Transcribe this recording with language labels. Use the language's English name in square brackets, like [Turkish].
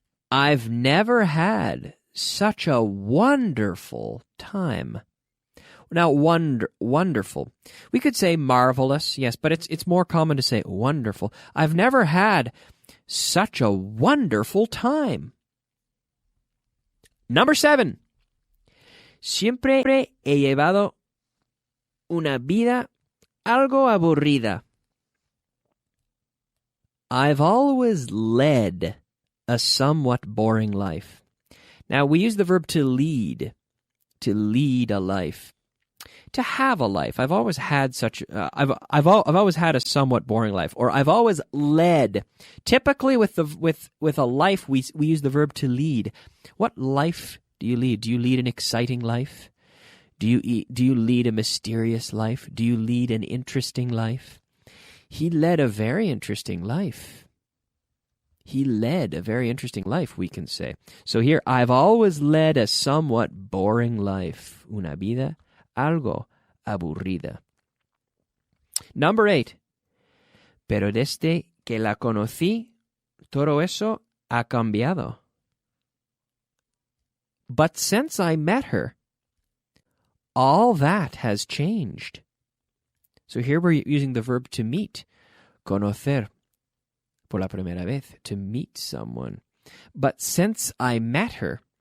[English] I've never had such a wonderful time. Now, wonderful. We could say marvelous, yes, but it's more common to say wonderful. I've never had such a wonderful time. Number 7. [Spanish] Siempre he llevado una vida algo aburrida. [English] I've always led a somewhat boring life. Now, we use the verb to lead a life. To have a life. I've always had I've always had a somewhat boring life, or I've always led. Typically, with a life, we use the verb to lead. What life do you lead? Do you lead an exciting life? Do you lead a mysterious life? Do you lead an interesting life? He led a very interesting life. He led a very interesting life, we can say. So here, I've always led a somewhat boring life. [Spanish] Una vida algo aburrida. [English] Number 8. [Spanish] Pero desde que la conocí, todo eso ha cambiado. [English] But since I met her, all that has changed. So here we're using the verb to meet. Conocer. Por la primera vez. To meet someone. But since I met her.